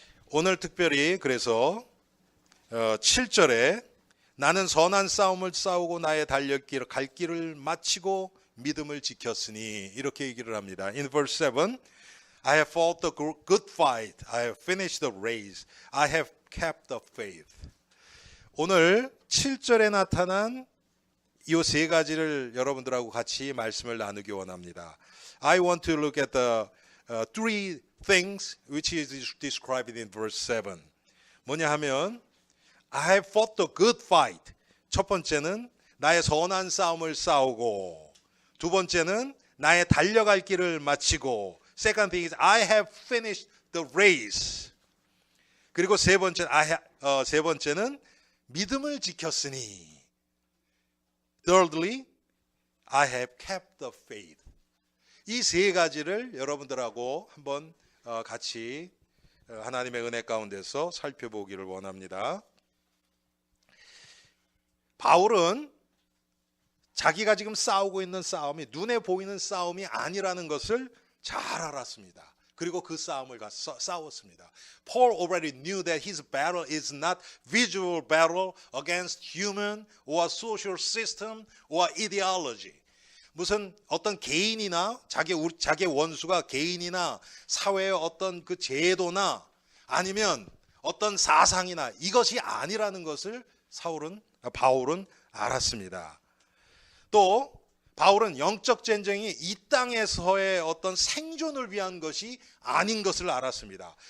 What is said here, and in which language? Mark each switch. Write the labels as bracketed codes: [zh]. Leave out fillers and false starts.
[ko] 오늘 특별히 그래서 7절에 나는 선한 싸움을 싸우고 나의 갈 길을 마치고 믿음을 지켰으니 이렇게 얘기를 합니다. [en] In verse 7, I have fought the good fight. I have finished the race. I have kept the faith. [ko] 오늘 7절에 나타난 이 세 가지를 여러분들하고 같이 말씀을 나누기 원합니다. [en] I want to look at the three things which is described in verse 7. [ko] 뭐냐 하면 [en] I have fought the good fight. [ko] 첫 번째는 나의 선한 싸움을 싸우고, 두 번째는 나의 달려갈 길을 마치고, [en] second thing is I have finished the race. [ko] 그리고 세 번째는 믿음을 지켰으니. [en] Thirdly, I have kept the faith. [ko] 이 세 가지를 여러분들하고 한번 같이 하나님의 은혜 가운데서 살펴보기를 원합니다. 바울은 자기가 지금 싸우고 있는 싸움이 눈에 보이는 싸움이 아니라는 것을 잘 알았습니다. 그리고 그 싸움을 싸웠습니다. [en] Paul already knew that his battle is not visual battle against human or social system or ideology. [ko] 무슨 어떤 개인이나 자기의 원수가 개인이나 사회의 어떤 그 제도나 아니면 어떤 사상이나 이것이 아니라는 것을 바울은 알았습니다. 또 바울은 영적 전쟁이 이 땅에서의 어떤 생존을 위한 것이 아닌 것을 알았습니다.